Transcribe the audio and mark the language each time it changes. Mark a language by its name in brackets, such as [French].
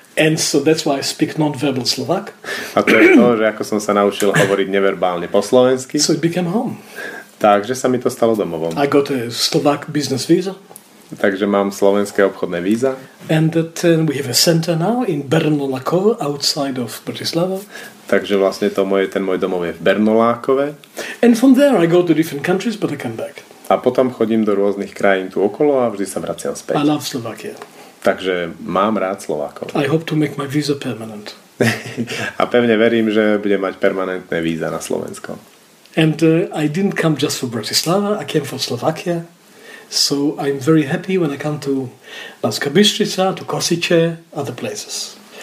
[English] And so that's why I speak non-verbal Slovak. [Slovak] A to je to, že ako som sa naučil hovoriť neverbálne po slovensky. [English] So it became home. [Slovak] Takže sa mi to stalo domovom. [English] I got a Slovak business visa. [Slovak] Takže mám slovenské obchodné víza. [English] And that we have a center now in Bernolákove outside of Bratislava. [Slovak] Takže vlastne ten môj domov je v Bernolákove. [English] And from there I go to different countries, but I come back. [Slovak] A potom chodím do rôznych krajín tu okolo a vždy sa vraciam späť. [English] I love Slovakia. [Slovak] Takže mám rád Slovákov. [English] I hope to make my visa permanent. [Slovak] A pevne verím, že budem mať permanentné víza na Slovensko. [English] And I didn't come just for Bratislava, I came for Slovakia. So I'm very happy when I come to Banská Bystrica, to Košice, other places.